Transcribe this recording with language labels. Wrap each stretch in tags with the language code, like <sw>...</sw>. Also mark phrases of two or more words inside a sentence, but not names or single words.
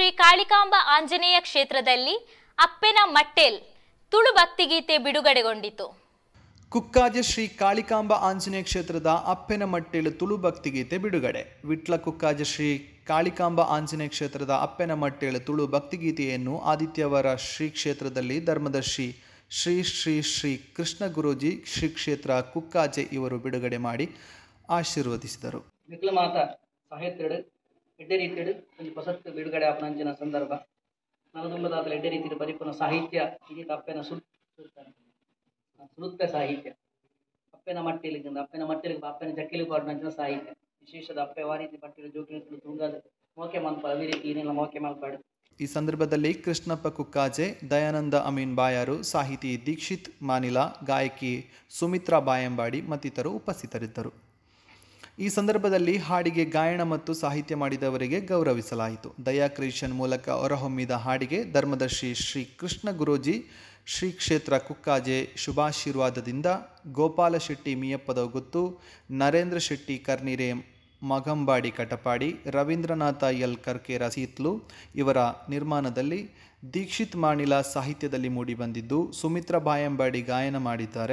<kn>ಕಾಳಿಕಾಂಬ ಆಂಜನೇಯ ಕ್ಷೇತ್ರದಲ್ಲಿ ಅಪ್ಪೆನ ಮಟ್ಟೆಲ್ ತುಳು ಭಕ್ತಿಗೀತೆ ಬಿಡುಗಡೆಗೊಂಡಿತು. ಕುಕ್ಕಾಜೆ ಶ್ರೀ ಕಾಳಿಕಾಂಬ ಆಂಜನೇಯ ಕ್ಷೇತ್ರದ ಅಪ್ಪೆನ ಮಟ್ಟೇಳು ತುಳು ಭಕ್ತಿಗೀತೆ ಬಿಡುಗಡೆ. ವಿಟ್ಲ ಕುಕ್ಕಾಜೆ ಶ್ರೀ ಕಾಳಿಕಾಂಬ ಆಂಜನೇಯ ಕ್ಷೇತ್ರದ ಅಪ್ಪೆನ ಮಟ್ಟೇಳು ತುಳು ಭಕ್ತಿಗೀತೆಯನ್ನು ಆದಿತ್ಯವಾರ ಶ್ರೀ ಕ್ಷೇತ್ರದಲ್ಲಿ ಧರ್ಮದರ್ಶಿ ಶ್ರೀ ಶ್ರೀ ಶ್ರೀ ಕೃಷ್ಣ ಗುರೂಜಿ ಶ್ರೀ ಕ್ಷೇತ್ರ ಕುಕ್ಕಾಜೆ ಇವರು ಬಿಡುಗಡೆ ಮಾಡಿ ಆಶೀರ್ವದಿಸಿದರು.</kn> <tcy>ವಿಕ್ಲಮಾತ ಸಾಹಿತ್ಯಡು ಎಡ್ಡೆ ರೀತಿಯಡು ಒಂದು ಹೊಸತ್ತು ಬಿಡುಗಡೆ ಆಪನಂಚಿನ ಸಂದರ್ಭ ನಲದುಂಬದಾತಲು ಎಡ್ಡೆ ರೀತಿಯ ಪರಿಪೂರ್ಣ ಸಾಹಿತ್ಯ ಇದು ಅಪ್ಪೆನ ಸುಳುತ್ತ ಸಾಹಿತ್ಯ ಅಪ್ಪೆನ ಮಟ್ಟಿಲಿಂದ ಅಪ್ಪೆನ ಮಟ್ಟಿಲಿಗೆ ಅಪ್ಪೆನ ಜಕ್ಕಿಲಿ ಪಾಡಿನಂಚಿನ ಸಾಹಿತ್ಯ ವಿಶೇಷದ ಅಪ್ಪೆ ವಾರೀತಿ ಪಟ್ಟಿನ ಜೋಕಿನ ತುಂಗದ ಮೋಕೆ ಮಲ್ಪಾಡು ಅದೇ ರೀತಿ ಏನೆಲ್ಲ ಮೋಕೆ ಮಲ್ಪಾಡು.</tcy> <kn>ಈ ಸಂದರ್ಭದಲ್ಲಿ ಕೃಷ್ಣಪ್ಪ ಕುಕ್ಕಾಜೆ, ದಯಾನಂದ ಅಮೀನ್ ಬಾಯಾರು, ಸಾಹಿತಿ ದೀಕ್ಷಿತ್ ಮಾನಿಲ, ಗಾಯಕಿ ಸುಮಿತ್ರಾ ಬಾಯಂಬಾಡಿ ಮತ್ತಿತರರು ಉಪಸ್ಥಿತರಿದ್ದರು. ಈ ಸಂದರ್ಭದಲ್ಲಿ ಹಾಡಿಗೆ ಗಾಯನ ಮತ್ತು ಸಾಹಿತ್ಯ ಮಾಡಿದವರಿಗೆ ಗೌರವಿಸಲಾಯಿತು. ದಯಾ ಕ್ರಿಯೇಷನ್ ಮೂಲಕ ಹೊರಹೊಮ್ಮಿದ ಹಾಡಿಗೆ ಧರ್ಮದರ್ಶಿ ಶ್ರೀ ಕೃಷ್ಣ ಗುರೂಜಿ ಶ್ರೀ ಕ್ಷೇತ್ರ ಕುಕ್ಕಾಜೆ ಶುಭಾಶೀರ್ವಾದದಿಂದ ಗೋಪಾಲ ಶೆಟ್ಟಿ ಮಿಯಪ್ಪದಗುತ್ತು, ನರೇಂದ್ರ ಶೆಟ್ಟಿ ಕರ್ನಿರೆ ಮಗಂಬಾಡಿ ಕಟಪಾಡಿ, ರವೀಂದ್ರನಾಥ ಎಲ್ ಕರ್ಕೇರ ಸೀತ್ಲು ಇವರ ನಿರ್ಮಾಣದಲ್ಲಿ ದೀಕ್ಷಿತ್ ಮಾಣಿಲ ಸಾಹಿತ್ಯದಲ್ಲಿ ಮೂಡಿಬಂದಿದ್ದು, ಸುಮಿತ್ರಾ ಬಾಯಂಬಾಡಿ ಗಾಯನ ಮಾಡಿದ್ದಾರೆ.</kn>